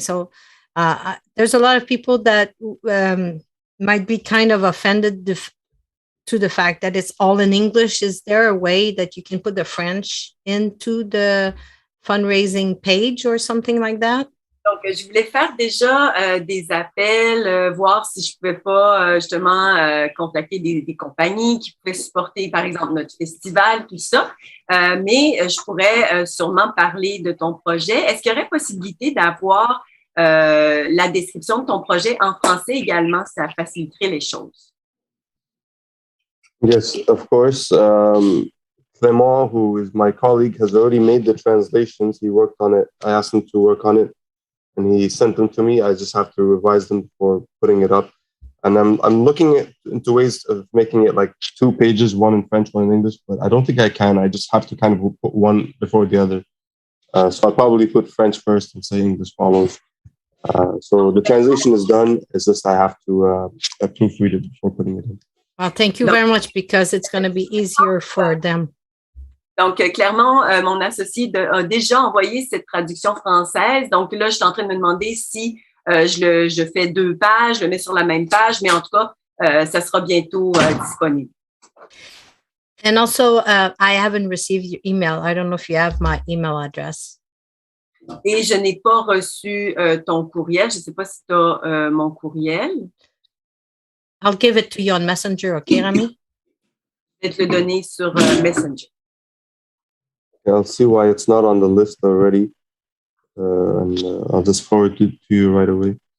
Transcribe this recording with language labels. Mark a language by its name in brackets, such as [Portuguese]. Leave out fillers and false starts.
[English] So there's a lot of people that might be kind of offended to the fact that it's all in English. Is there a way that you can put the French into the fundraising page or something like that? [French] Donc, je voulais faire déjà des appels, voir si je pouvais pas justement contacter des compagnies qui pouvaient supporter, par exemple, notre festival, tout ça. Mais je pourrais sûrement parler de ton projet. Est-ce qu'il y aurait possibilité d'avoir la description de ton projet en français également? Ça faciliterait les choses. [English] Yes, of course. Clément, who is my colleague, has already made the translations. He worked on it. I asked him to work on it, and he sent them to me. I just have to revise them before putting it up. And I'm looking into ways of making it like 2 pages, one in French, one in English, but I don't think I can. I just have to kind of put one before the other. So I'll probably put French first and say English follows. So the translation is done. It's just I have to proofread it before putting it in. Well, thank you very much, because it's going to be easier for them. [French] Donc, clairement, mon associé a déjà envoyé cette traduction française. Donc, là, je suis en train de me demander si je fais 2 pages, je le mets sur la même page, mais en tout cas, ça sera bientôt disponible. [English] And also, I haven't received your email. I don't know if you have my email address. [French] Et je n'ai pas reçu ton courriel. Je ne sais pas si tu as mon courriel. [English] I'll give it to you on Messenger, okay, Rami? [French] Je vais te le donner sur Messenger. [English] I'll see why it's not on the list already. And I'll just forward it to you right away.